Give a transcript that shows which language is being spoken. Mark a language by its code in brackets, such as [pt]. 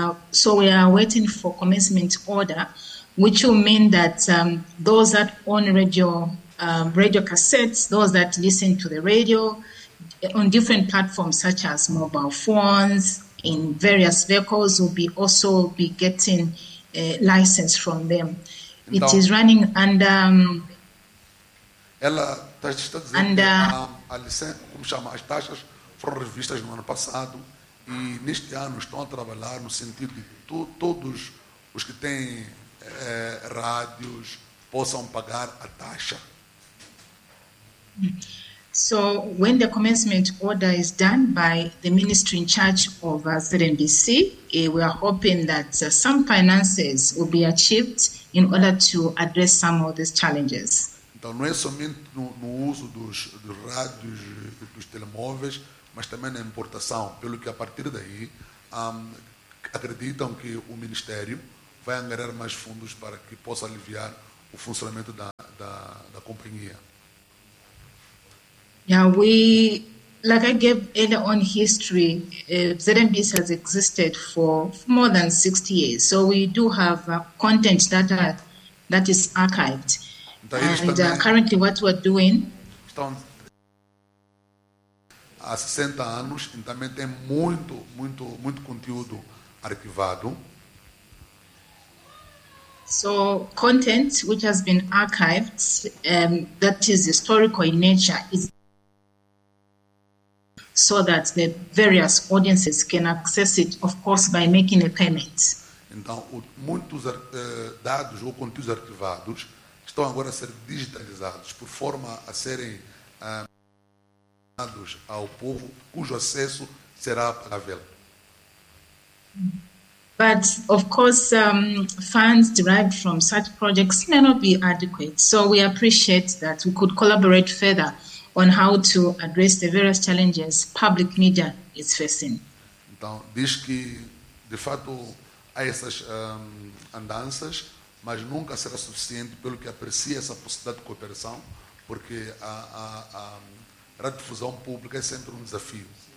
[en] So we are waiting for commencement order, which will mean that those that own radio cassettes, those that listen to the radio on different platforms such as mobile phones, in various vehicles, will be also be getting a license from them. Então, it is running under [pt] ela está dizendo under, que a licença, como chama, as taxas foram revistas no ano passado e neste ano estão a trabalhar no sentido de todos os que têm rádios possam pagar a taxa. [en] So, when the commencement order is done by the ministry in charge of ZNBC, we are hoping that some finances will be achieved in order to address some of these challenges. [pt] Então, não é somente no uso dos rádios e dos telemóveis, mas também na importação, pelo que a partir daí acreditam que o ministério vai angariar mais fundos para que possa aliviar o funcionamento da companhia. [en] Yeah, we, like I gave earlier on history, ZNBC has existed for more than 60 years. So we do have content that is archived. [pt] Então, eles [en] and currently what we're doing... [pt] Estão há 60 anos e também tem muito, muito, muito conteúdo arquivado. [en] So content which has been archived, that is historical in nature, is... so that the various audiences can access it, of course, by making a payment. [pt] Então, muitos dados ou conteúdos arquivados estão agora a ser digitalizados por forma a serem dados ao povo, cujo acesso será pagável. [en] But, of course, funds derived from such projects may not be adequate. So we appreciate that we could collaborate further on how to address the various challenges public media is facing. [pt] Então, diz que, de fato, há essas andanças, mas nunca será suficiente, pelo que aprecia essa possibilidade de cooperação, porque a radiodifusão pública é sempre um desafio.